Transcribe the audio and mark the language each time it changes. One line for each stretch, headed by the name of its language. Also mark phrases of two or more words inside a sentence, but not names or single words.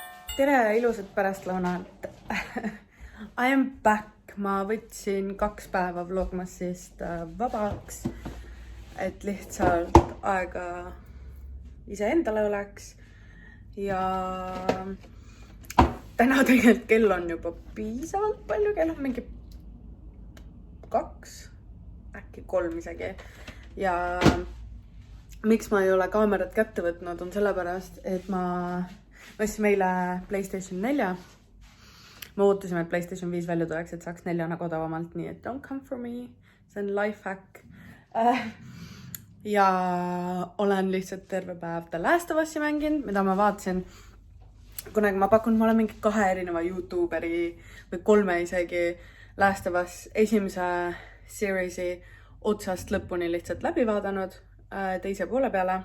Estonian: Tere ja ilusat pärastlõunat.
English: I am back.
Estonian: Ma võtsin 2 päeva vlogmasist vabaks, et lihtsalt aega iseendale oleks. Ja täna tegelikult kell on juba piisavalt palju, kell on mingi 2, äkki 3 isegi. Ja miks ma ei ole kaamerat kätte võtnud, on sellepärast, et ma ostsin meile PlayStation 4. Ma ootasime, et PlayStation 5 välja tuleks, et saaks 4 nagu odavamalt, nii et
English: don't come for me.
Estonian: See on
English: life hack.
Estonian: Ja olen lihtsalt terve päev The Last of Us'i mänginud, mida ma vaatasin. Kunagi ma pakun, ma olen mingi 2 erineva YouTuberi või 3 isegi Last of Us esimese seriesi otsast lõpuni lihtsalt läbi vaadanud teise poole peale.